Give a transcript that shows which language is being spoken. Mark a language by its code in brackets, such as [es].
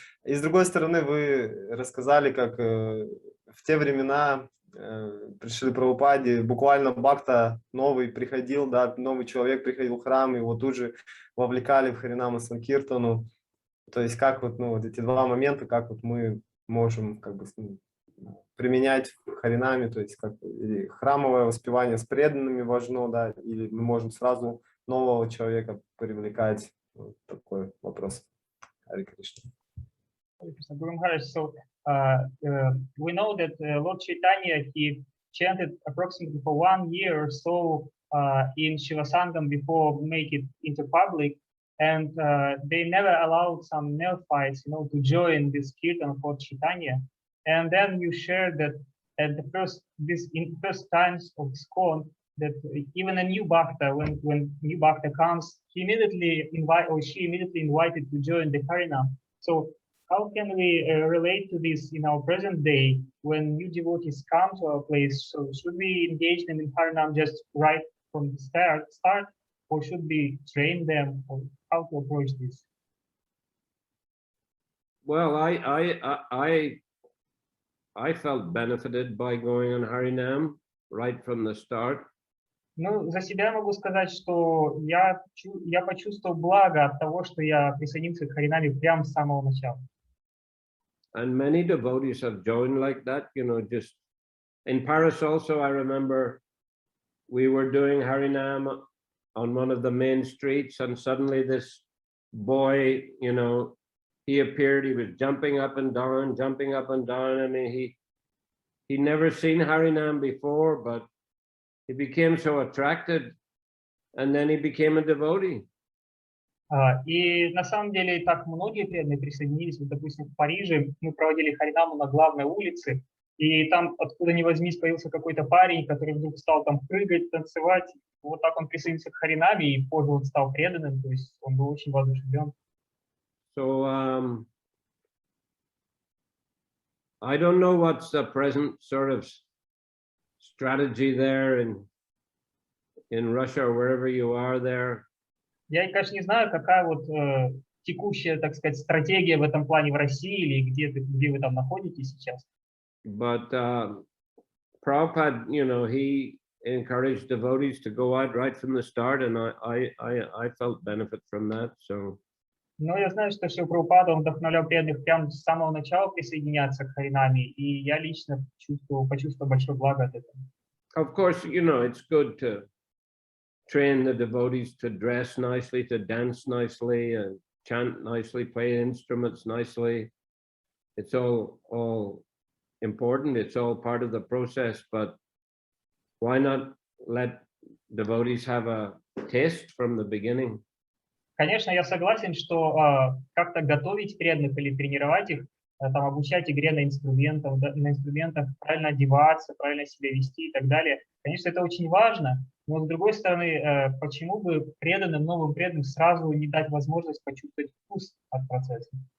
[ru] И с другой стороны, вы рассказали, как в те времена при Шриле Прабхупаде буквально бхакта новый приходил, да, новый человек приходил в храм, его тут же вовлекали в Харинаму Санкиртану. То есть как вот, ну, вот эти два момента, как вот мы можем как бы применять в Харинаме, то есть как или храмовое воспевание с преданными важно, да, или мы можем сразу нового человека привлекать. Вот такой вопрос. Хари Кришна. [en] So we know that Lord Chaitanya, he chanted approximately for 1 year or so in Srivasangan before make it into public, and they never allowed some neophytes, to join this kirtan of Lord Chaitanya. And then you shared that at the first times of ИСККОН, that even a new bhakta, when new bhakta comes, he immediately she immediately invited to join the Harinam. So how can we relate to this in our present day when new devotees come to our place? So should we engage them in Harinam just right from the start, or should we train them, or how to approach this? Well, I felt benefited by going on Harinam right from the start. [ru] Ну, за себя могу сказать, что я почувствовал благо от того, что я присоединился к Харинаме прямо с самого начала. [en] And many devotees have joined like that, just in Paris also. I remember we were doing Harinam on one of the main streets, and suddenly this boy, he appeared. He was jumping up and down. I mean, he never seen Harinam before, but he became so attracted, and then he became a devotee. [ru] И на самом деле так многие преданные присоединились. Вот, допустим, в Париже мы проводили Харинаму на главной улице, и там откуда ни возьмись появился какой-то парень, который вдруг стал там прыгать, танцевать. Вот так он присоединился к Харинаме и позже он стал преданным, то есть он был очень воодушевлен. [en] So I don't know what's the present sort of strategy there in Russia or wherever you are there. [ru] Я, конечно, не знаю, какая вот текущая, так сказать, стратегия в этом плане в России или где вы там находитесь сейчас. [en] But Prabhupada, he encouraged devotees to go out right from the start, and I felt benefit from that. So. [ru] Но я знаю, что Шрила Прабхупада, он вдохновлял преданных прямо с самого начала присоединяться к Харинаме, и я лично почувствовал большое благо от этого. [en] Of course, it's good to train the devotees to dress nicely, to dance nicely, and chant nicely, play instruments nicely. It's all important. It's all part of the process. But why not let devotees have a taste from the beginning? [ru] Конечно, я согласен, что как-то готовить преданных или тренировать их, там, обучать игре на инструментах, правильно одеваться, правильно себя вести и так далее. Конечно, это очень важно, но с другой стороны, почему бы новым преданным сразу не дать возможность почувствовать вкус от процесса?